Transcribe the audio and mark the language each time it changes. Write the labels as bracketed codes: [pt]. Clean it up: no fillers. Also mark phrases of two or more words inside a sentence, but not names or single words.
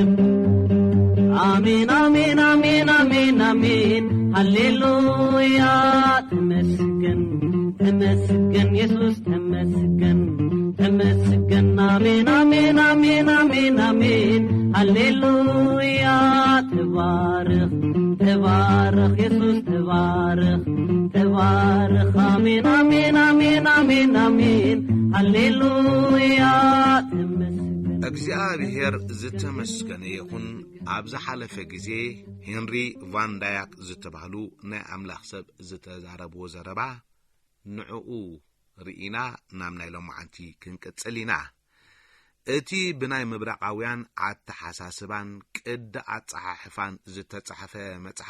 [am] አሜን አሜን አሜን አሜን አሜን ሃሌሉያ ተመስገን ተመስገን የሱስ ተመስገን ተመስገን አሜን አሜን አሜን አሜን አሜን ሃሌሉያ ተባረክ ተባረክ የሱስ ተባረክ ተባረክ አሜን አሜን አሜን አሜን አሜን ሃሌሉያ [ti] እግዚአብሔር ዝተመስገነ ይሁን። ኣብዛ ሓለፈ ግዜ ሄንሪ ቫን ዳያክ ዝተባህሉ ናይ ኣምላኽ ሰብ ዝተዛረብዎ ዘረባ ንዕኡ ርኢና ናብ ናይ ሎማዓንቲ ክንቀጽል ኢና። እቲ ብናይ ምብራቃውያን ኣተሓሳስባን ቅዲ ኣጸሓሕፋን ዝተጻሕፈ መጽሓፍ